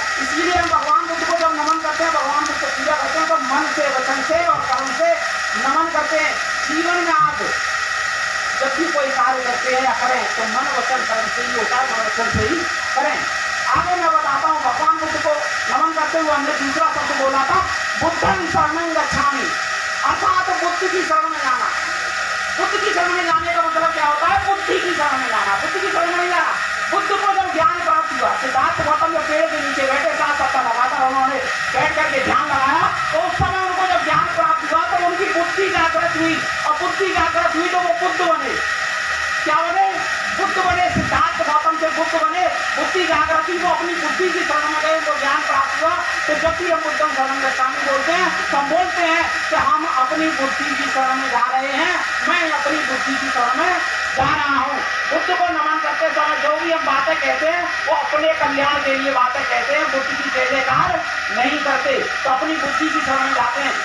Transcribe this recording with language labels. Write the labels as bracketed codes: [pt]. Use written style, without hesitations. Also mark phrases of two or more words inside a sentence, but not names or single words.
[hi] इसलिए हम भगवान बुद्ध को जब नमन करते हैं, भगवान बुद्ध को पूजा करते हैं, तो मन से, वचन से और कर्म से नमन करते हैं। जीवन में आप जब भी कोई कार्य करते हैं या करें तो मन वचन कर्म से ही होता है, मन वचन से ही करें। आगे मैं बताता हूँ। भगवान बुद्ध को नमन करते हुए हमने दूसरा शब्द बोला था, [pi] बुद्धं शरणं गच्छामि, [hi] अर्थात बुद्ध की शरण में जाना। बुद्ध की शरण में जाने का मतलब क्या होता है? बुद्धि की शरण में जाना। बुद्धि की शरण में नहीं जाना। बुद्ध को जब ज्ञान प्राप्त हुआ, सिद्धार्थ गौतम जब पेड़ के नीचे बैठे, साथ सत्ता लगातार उन्होंने बैठ करके ध्यान लगाया, तो उस समय उनको जब ज्ञान प्राप्त हुआ तो उनकी बुद्धि जागृत हुई, और बुद्धि जागृत हुई तो वो बुद्ध बने। क्या बने? बुद्ध बने। सिद्धार्थ गौतम से बुद्ध बने। बुद्धि जागृत हुई, वो अपनी बुद्धि की शरण में गए, उनको ज्ञान प्राप्त हुआ। तो जब भी हम [pi] बुद्धं शरणं गच्छामि [hi] बोलते हैं तो हम बोलते हैं कि हम अपनी बुद्धि की शरण में जा रहे हैं, मैं अपनी बुद्धि की शरण में जा रहा हूँ। बुद्ध को नमन करते समय जो भी हम बातें कहते हैं वो अपने कल्याण के लिए बातें कहते हैं, बुद्धि की जय जयकार नहीं करते, तो अपनी बुद्धि की शरण में जाते हैं।